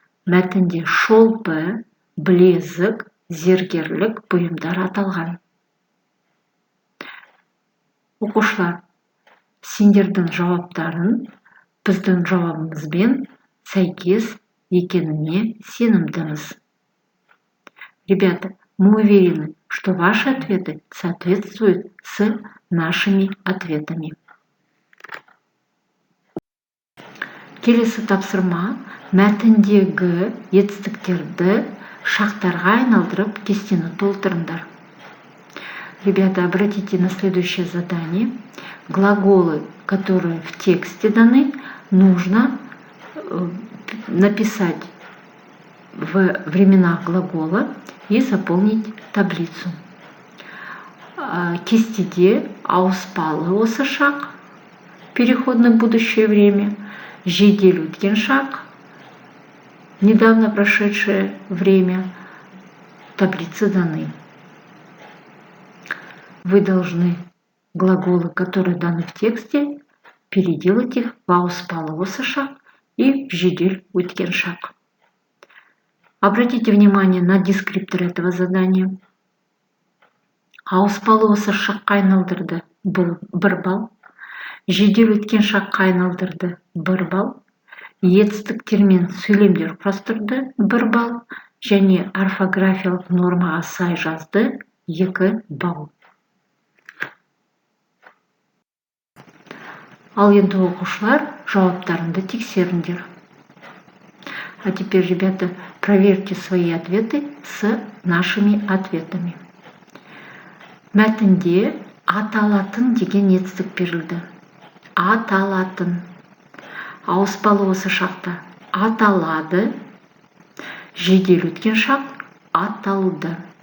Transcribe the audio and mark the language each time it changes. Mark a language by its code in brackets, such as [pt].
[kk] мәтінде шолпы, білезік, зергерлік бұйымдар аталған. Оқушылар, сендердің жауаптарын біздің жауабымызбен сәйкес екеніне сенімдіміз. [ru] Ребята, мы уверены, что ваши ответы соответствуют с нашими ответами. [kk] Келесі тапсырма мәтіндегі етістіктерді шақтарға айналдырып кестені толтырыңдар. [ru] Ребята, обратите на следующее задание. Глаголы, которые в тексте даны, нужно написать в временах глагола и заполнить таблицу. [kk] Кестеде ауыспалы осы шақ, [ru] переход на будущее время, [kk] жедел өткен шақ, [ru] недавно прошедшее время, таблицы даны. Вы должны глаголы, которые даны в тексте, переделать их в [kk] ауыспалы осы шақ [ru] и в [kk] жедел өткен шақ. [ru] Обратите внимание на дескриптор этого задания. [kk] Ауыспалы осы шаққа айналдырды 1 балл, жедел өткен шаққа айналдырды 1 балл, етістіктермен сөйлемдер құрастырды 1 балл, және орфографиялық нормаға сай жазды 2 балл. Ал енді оқушылар, жауаптарыңды тексеріңдер. [ru] А теперь, ребята, проверьте свои ответы с нашими ответами. [kk] Мәтінде аталатын деген етістік берілді. Аталатын. Ауыспалы осы шақта аталады. Жедел өткен шақ аталды.